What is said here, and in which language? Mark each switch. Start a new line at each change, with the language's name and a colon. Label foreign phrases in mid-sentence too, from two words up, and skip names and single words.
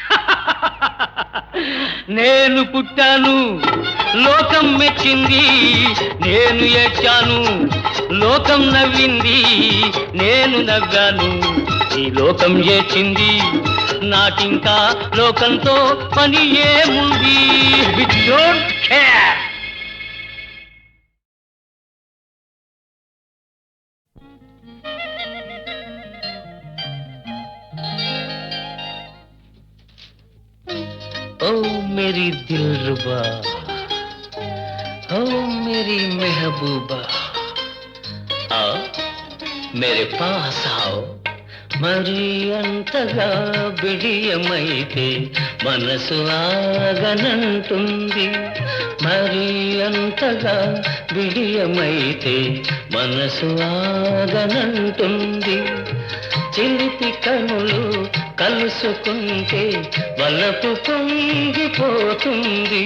Telugu: నేను పుట్టాను, లోకం మెచ్చింది. నేను ఏడ్చాను, లోకం నవ్వింది. నేను నవ్వాను, ఈ లోకం ఏడ్చింది. నాకింకా లోకంతో పని ఏముంది.
English: Don't care.
Hindi: ओ मेरी दिलरुबा, ओ मेरी महबूबा, आओ मेरे पास आओ.
Telugu: మరి అంతగా బిడియమైతే మనసు ఆగనంటుంది. మరి అంతగా బిడియమైతే మనసు ఆగనంటుంది. చిలిపి కనులు కలుసుకుంటే వలపు పొంగిపోతుంది.